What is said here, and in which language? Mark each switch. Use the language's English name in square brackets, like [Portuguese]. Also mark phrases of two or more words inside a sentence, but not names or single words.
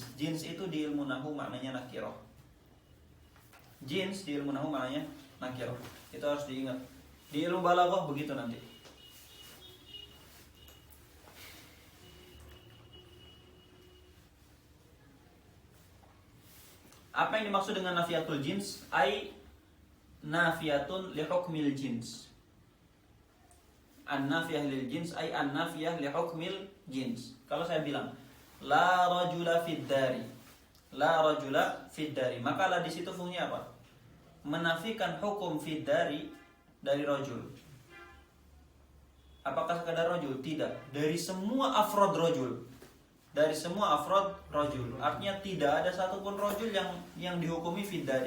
[Indonesian] Jins itu di ilmu nahwu maknanya nakirah. Jins di ilmu nahwu maknanya nakirah. Itu harus diingat. Di ilmu balaghah begitu nanti. Apa yang dimaksud dengan [Arabic] نافية الجنس? أي نافية لحكم الجنس. النافية للجنس أي النافية لحكم الجنس. [Indonesian] Kalau saya bilang [Arabic] لا رجل في الدار. لا رجل في الدار. [Indonesian] Maka la di situ fungsinya apa? Menafikan hukum [Arabic] في الدار [Indonesian] rajul. Apakah sekadar rajul? Tidak. Dari semua [Arabic] أفراد رجل. [Indonesian] Dari semua [Arabic] أفراد رجل. [Indonesian] Artinya tidak ada satupun rajul yang dihukumi [Arabic] في الدار.